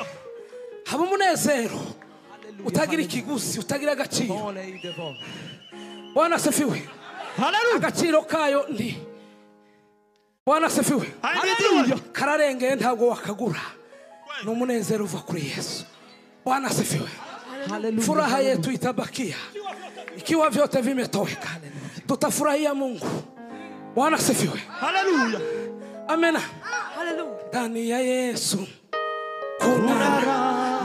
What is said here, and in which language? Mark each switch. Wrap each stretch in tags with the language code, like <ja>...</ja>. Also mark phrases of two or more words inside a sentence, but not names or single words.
<rn>Haba umunezero utagira ikiguzi, utagira agaciro.</rn> <sw>Bwana asifiwe. Haleluya.</sw> <rn>Agaciro kayo ndi.</rn> <sw>Bwana asifiwe.</sw> <rn>Haleluya. Kararengeye ntabwo wakagura. Ni umunezero uva kuri Yesu.</rn> <sw>Bwana asifiwe. Haleluya. Furaha yetu itabakia ikiwa vyote vimetoweka. Tutafurahia Mungu. Bwana asifiwe. Haleluya. Amena. Haleluya. Ndani ya Yesu kuna raha.</sw>